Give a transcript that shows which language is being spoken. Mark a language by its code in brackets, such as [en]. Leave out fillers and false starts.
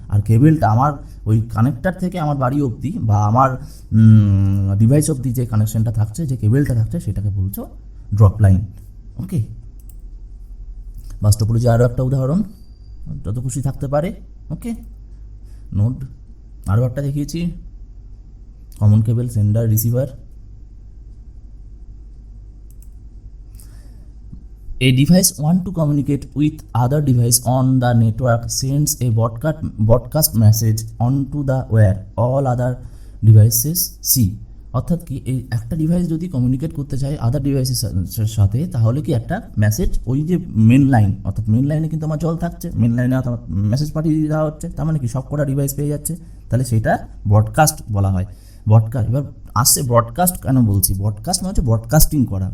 [bn] আর কেবেলটা আমার ওই কানেক্টার থেকে আমার বাড়ি অবধি বা আমার ডিভাইস অবধি যে কানেকশনটা থাকছে, যে কেবেলটা থাকছে, সেটাকে বলছো ড্রপ লাইন। ওকে, বাস্তবপরিচয় আরও একটা উদাহরণ, যত খুশি থাকতে পারে। ওকে, নোট আরও একটা দেখিয়েছি, common cable sender receiver. [en] A device want to communicate with other device on the network sends a broadcast message onto the where all other devices see. [bn] অর্থাৎ কি, এই একটা ডিভাইস যদি কমিউনিকেট করতে চায় আদার ডিভাইসের সাথে, তাহলে কি একটা মেসেজ ওই যে মেন লাইন, অর্থাৎ মেন লাইনে কিন্তু আমার জল থাকছে, মেন লাইনে মেসেজ পাঠিয়ে দেওয়া হচ্ছে, তার মানে কি সব কটা ডিভাইস পেয়ে যাচ্ছে, তাহলে সেটা ব্রডকাস্ট বলা হয়। ব্রডকাস্ট এবার আসছে, ব্রডকাস্ট কেন বলছি, ব্রডকাস্ট মানে হচ্ছে ব্রডকাস্টিং করা।